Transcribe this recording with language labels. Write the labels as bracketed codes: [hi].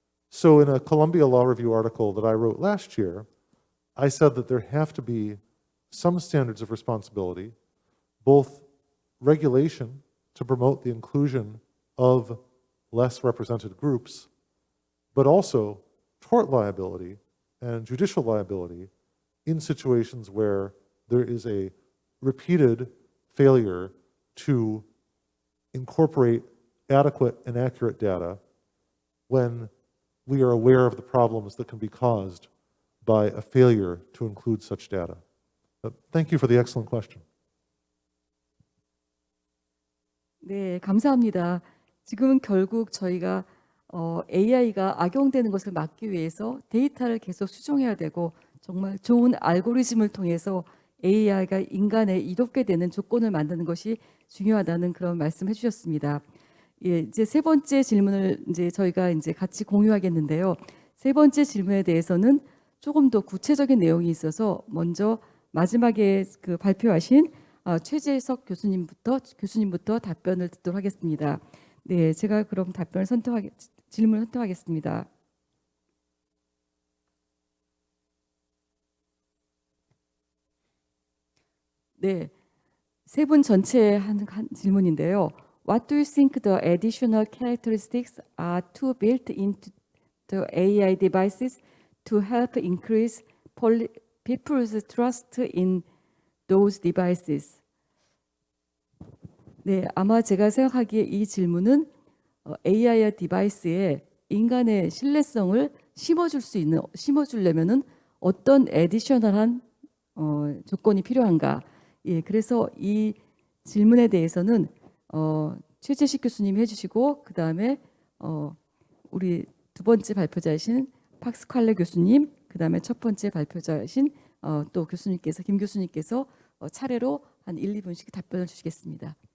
[en] So in a Columbia Law Review article that I wrote last year, I said that there have to be some standards of responsibility, both regulation to promote the inclusion of less represented groups, but also tort liability and judicial liability in situations where there is a repeated failure to incorporate adequate and accurate data when we are aware of the problems that can be caused by a failure to include such data. Thank you for the excellent question. [ko] 네, 감사합니다. 지금은 결국 저희가 AI가 악용되는 것을 막기 위해서 데이터를 계속 수정해야 되고 정말 좋은 알고리즘을 통해서 AI가 인간에 이롭게 되는 조건을 만드는 것이 중요하다는 그런 말씀해 주셨습니다. 예, 이제 세 번째 질문을 이제 저희가 이제 같이 공유하겠는데요. 세 번째 질문에 대해서는 조금 더 구체적인 내용이 있어서 먼저 마지막에 그 발표하신 최재석 교수님부터 답변을 듣도록 하겠습니다. 네, 제가 그럼 질문을 선택하겠습니다. 네, 세 분 전체 한 질문인데요. [en] What do you think the additional characteristics are to built into the AI devices to help increase people's trust in those devices? [ko] 네, 아마 제가 생각하기에 이 질문은 AI와 디바이스에 인간의 신뢰성을 심어주려면은 어떤 애디셔널한 조건이 필요한가? 예, 그래서 이 질문에 대해서는 최재식 교수님이 해주시고 그 다음에 우리 두 번째 발표자이신 팍스칼레 교수님, 그 다음에 첫 번째 발표자이신 또 교수님께서 김 교수님께서 차례로 한 1, 2분씩 답변을 주시겠습니다.